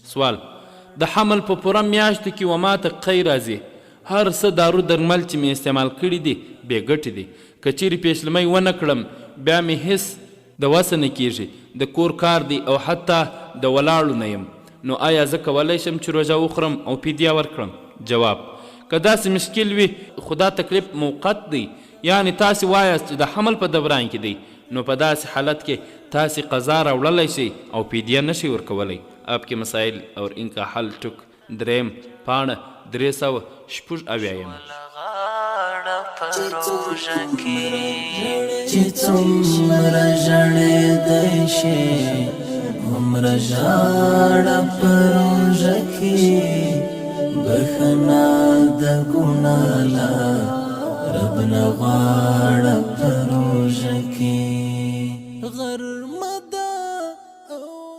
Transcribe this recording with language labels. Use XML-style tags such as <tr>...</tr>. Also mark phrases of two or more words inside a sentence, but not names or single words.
<ps>سوال: د حمل په پوره میاشتو کې و ماته قی راځي، هر څه دارو درمل چې مې استعمال کړي دي بې ګټې دي، که چیرې پیشلمۍ ونه کړم بیا مې هېڅ د وسه نه کیږي، د کور کار دی او حتی د ولاړو نه یم، نو آیا زه کولی شم چې روژه وخورم او فدیه ورکړم؟ جواب: که داسې مشکل وي خو دا تکلیف موقت دی، یعنی تاسې وایاست چې د حمل په دوران کې دی، نو په داسې حالت کې تاسې قضا راوړلی شئ او فدیه نشئ ورکولی. آپ کے مسائل اور ان کا حل ټوک دریم پاڼه 376. چې څومره ژړېدی شي عمر ژاړه په روژه کې بخنا د ګناه له رب نه غواړه په روژه کې غرمه ده.</ps>